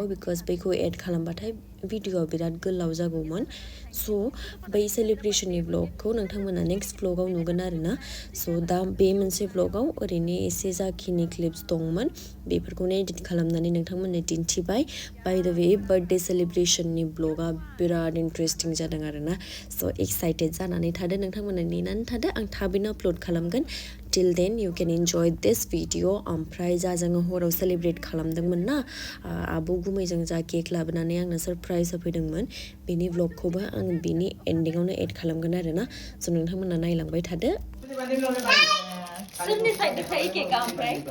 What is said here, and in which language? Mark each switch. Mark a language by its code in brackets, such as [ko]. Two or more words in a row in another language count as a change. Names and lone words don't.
[brx] बिकज बैखौ एड खालामबाथाय भिडिअ'आ बिराद गोलाव जागौमोन स' बै सेलिब्रेशननि ब्लगखौ नोंथांमोना नेक्स्ट ब्लगाव नुगोन आरोना स' दा बे मोनसे ब्लगाव ओरैनो एसे जाखिनि क्लिप्स दंमोन बेफोरखौनो एडिट खालामनानै नोंथांमोननो दिन्थिबाय [en] by the way birthday celebrationनि [brx] ब्लगा बिराद इन्टारेस्टिं जादों आरोना [en] so excited [brx] जानानै थादो नोंथांमोना नेनानै थादो आं थाबैनो आपल'ड खालामगोन [en] till then you can enjoy this video [brx] ओमफ्राय जा जोङो हराव सेलिब्रेट खालामदोंमोन ना आब' गुमैजों जा केक लाबोनानै आंनो सरप्राइज होफैदोंमोन बेनि ब्लगखौबो आं बेनि एन्डिङावनो एड खालामगोन आरोना स' नोंथांमोना नायलांबाय थादो सोरनि साइडनिफ्राय केकआ ओमफ्राय